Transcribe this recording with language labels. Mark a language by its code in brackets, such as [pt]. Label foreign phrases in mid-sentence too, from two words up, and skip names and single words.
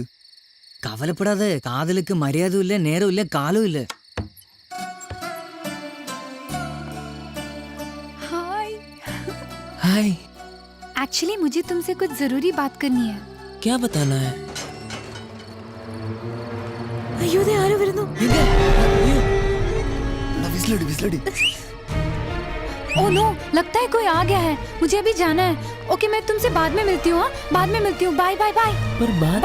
[ml] കവലപ്പെടാതെ, കാതലുക്ക് മര്യാദയില്ല, നേരമില്ല, കാലമില്ല. [hi] हाय। हाय। एक्चुअली मुझे तुमसे कुछ जरूरी बात करनी है। क्या बताना है? [ml] അയ്യോ ദേ ആരോ വരുന്നു. വിസിലടി. [en] oh no, [hi] लगता है कोई आ गया है। मुझे अभी जाना है। ओके, मैं तुमसे बाद में मिलती हूँ। बाद में मिलती हूँ। [en] bye bye bye. [hi] पर बात